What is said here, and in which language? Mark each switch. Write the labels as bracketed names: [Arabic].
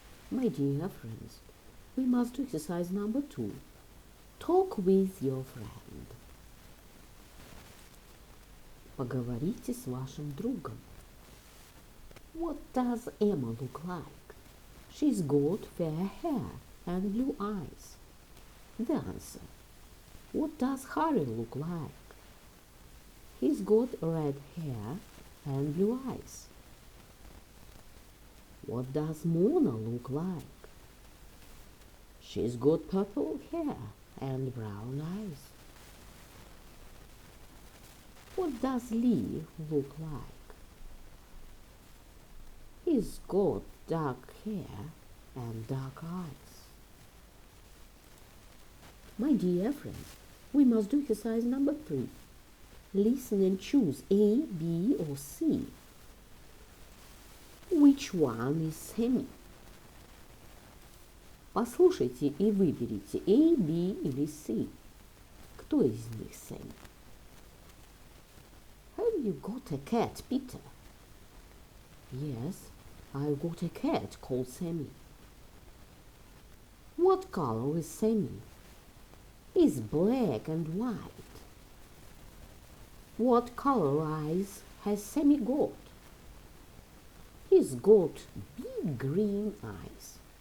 [English] My dear friends, we must do exercise number 2. Talk with your friend. [Russian] Поговорите с вашим другом. [English] What does Emma look like? She's got fair hair and blue eyes. The answer. What does Harry look like? He's got red hair and blue eyes. What does Mona look like? She's got purple hair and brown eyes. What does Lee look like? He's got dark hair and dark eyes. My dear friends, we must do exercise number 3. Listen and choose A, B or C. Which one is Sammy? [Russian] Послушайте и выберите A, B или C. Кто из них Sammy? [English] Have you got a cat, Peter? Yes, I've got a cat called Sammy. What color is Sammy? He's black and white. What color eyes has Sammy got? He's got big green eyes.